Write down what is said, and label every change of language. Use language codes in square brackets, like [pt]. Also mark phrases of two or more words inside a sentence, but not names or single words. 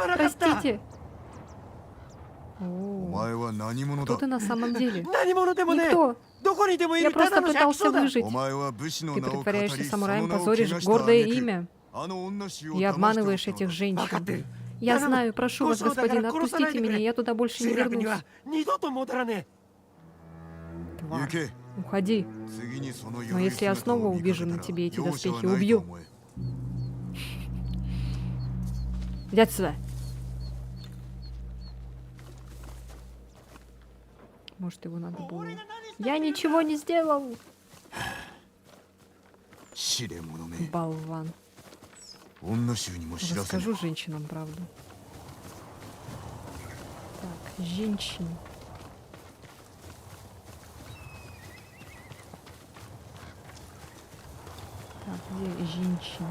[ja] Косанда! [ru] Я сдаюсь. [ja] Смарагата! [ru] Простите. О, [ja] 前は何者 [ru] Кто [ja] だ [ru] ты на самом деле? [ja] 何者でもね [ru] Никто. [ja] どこにでもい [ru] Я [ja] るた [ru] просто [ja] だの百 [ru] пытался [ja] 姓だ [ru] выжить. [ja] お前は武士の [ru] Ты [ja] 名を語り [ru] притворяешься [ja] その [ru] самураем, [ja] 名を [ru] позоришь [ja] 汚した [ru] гордое [ja] 挙句 [ru] имя. [ja] あの女衆を [ru] И [ja] 騙してお [ru] обманываешь [ja] ったの [ru] этих [ja] だ [ru] женщин. Я знаю, прошу вас, господин, отпустите меня, я туда больше не [ja] 集落に [ru] вернусь. [ja] は二度と戻らね行 [ru] Тварь. [ja] け [ru] Уходи. [ja] 次にその [ru] Но если я [ja] 鎧姿 [ru] снова [ja] を見かけ [ru] увижу [ja] た [ru] на [ja] ら [ru] тебе эти [ja] 容赦は [ru] доспехи, [ja] ないと [ru] убью. [ja] 思え [ru] Иди отсюда. Может, его надо было... Я ничего не сделал! [ja] 試練者め [ru] Болван. [ja] 女衆にも知らせぬ [ru] Расскажу женщинам правду. Так, женщин. Так, где женщина?